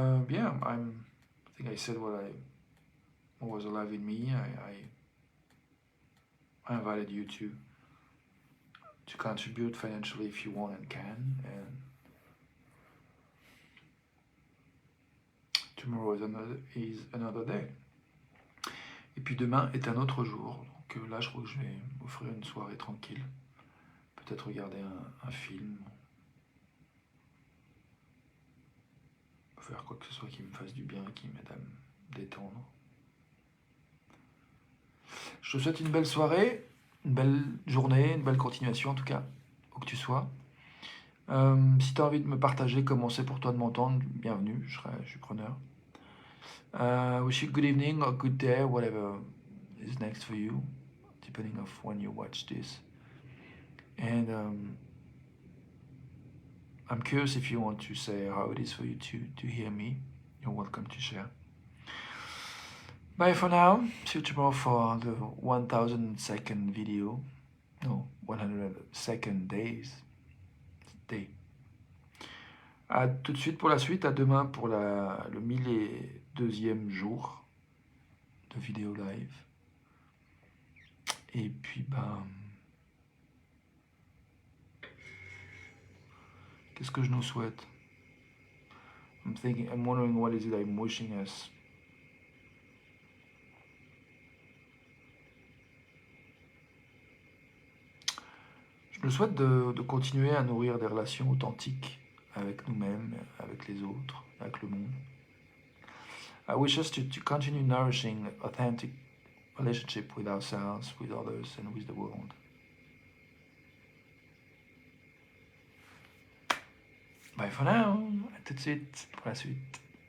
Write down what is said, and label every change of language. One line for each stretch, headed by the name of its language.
English: Yeah, I think I said what was alive in me. I invited you to contribute financially if you want and can, and tomorrow is another day.
French: Et puis demain est un autre jour. Donc là, je crois que je vais m'offrir une soirée tranquille. Peut-être regarder un film. Faire quoi que ce soit qui me fasse du bien, qui m'aide à me détendre. Je te souhaite une belle soirée, une belle journée, une belle continuation en tout cas, où que tu sois. Si tu as envie de me partager comment c'est pour toi de m'entendre, bienvenue, je suis preneur.
English: Wish you good evening or good day, whatever is next for you, depending of when you watch this. And I'm curious if you want to say how it is for you to hear me. You're welcome to share. Bye for now. See you tomorrow for the 1000-second video. No, 100-second day.
French: À tout de suite pour la suite. À demain pour le 1002e jour de vidéo live. Et puis, qu'est-ce que je nous souhaite?
English: I'm wondering what is it I'm wishing us.
French: Je nous souhaite de continuer à nourrir des relations authentiques avec nous-mêmes, avec les autres, avec le monde.
English: I wish us to continue nourishing authentic relationship with ourselves, with others, and with the world. Bye for now.
French: À tout de suite pour la suite.